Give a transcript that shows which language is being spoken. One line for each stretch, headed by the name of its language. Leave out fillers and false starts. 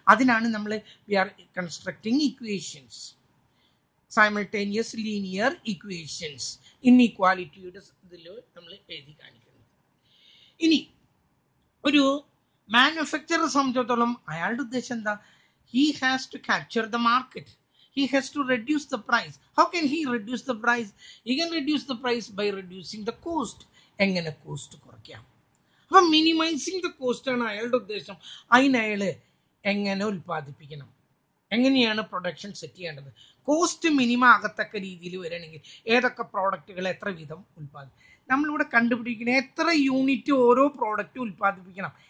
Malayalam: അതിനാണ് നമ്മൾ
English: we are constructing equations,
Malayalam: simultaneous linear equations, ഇൻഇക്വാലിറ്റിയുടെ ഇതിൽ നമ്മൾ എഴുതി കാണിക്കുന്നത്. ഇനി ഒരു മാനുഫാക്ചറെ സംബന്ധിച്ചിടത്തോളം അയാളുടെ ഉദ്ദേശം എന്താ?
English: He has to capture the market. He has to reduce the price. How can he reduce the price? He can reduce the price by reducing the cost.
Malayalam: എങ്ങനെ കോസ്റ്റ് കുറയ്ക്കാം? അപ്പൊ
English: minimising the cost
Malayalam: ആണ് അയാളുടെ ഉദ്ദേശം. അതിന് അയാൾ എങ്ങനെ ഉൽപ്പാദിപ്പിക്കണം, എങ്ങനെയാണ് പ്രൊഡക്ഷൻ സെറ്റ് ചെയ്യേണ്ടത്, കോസ്റ്റ് മിനിമം ആകത്തക്ക രീതിയിൽ വരണമെങ്കിൽ ഏതൊക്കെ പ്രോഡക്റ്റുകൾ എത്ര വീതം ഉൽപ്പാദിപ്പിക്കും. നമ്മളിവിടെ കണ്ടുപിടിക്കണം എത്ര യൂണിറ്റ് ഓരോ പ്രോഡക്റ്റ് ഉൽപ്പാദിപ്പിക്കണം.